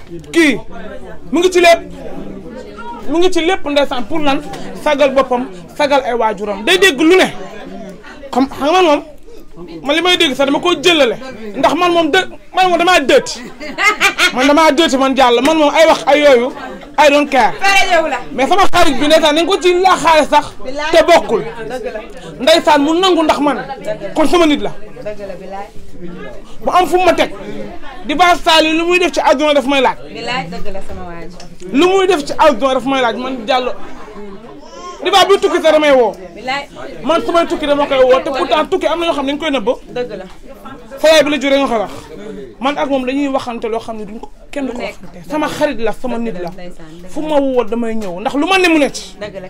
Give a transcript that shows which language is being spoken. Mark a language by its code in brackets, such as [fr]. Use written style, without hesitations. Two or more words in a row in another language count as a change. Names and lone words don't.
[wo] kii mu ngi ci lépp mu ngi ci lépp ndeysaan pour lan sagal boppam sagal ay waajuram day dégg lu ne xam nga moom man li may dégg sax dama ko jëlale ndax man moom damaa dëtti man jàll man moom ay wax ay yooyu [en] I don't care [wo] mais sama xarit bi ndeysaan nañ ko ci laaxaale sax te bokkul ndeysaan mu nangu ndax man kon sama nit la mu am fu ma teg Diva Saliou lu muy def ci àdduna daf may laaj lu muy def ci àdduna daf may laaj man jàll Diva bi tukki sax damay woo man su may tukki dama koy woo te pourtant tukki am na ñoo xam ne dañ koy nëbb sa yaay bi la juree nga koy wax man ak moom dañuy waxante loo xam ne duñ ko kenn du ko waxante sama xarit la sama nit la fu ma woo damay ñëw ndax lu ma ne mu ne ci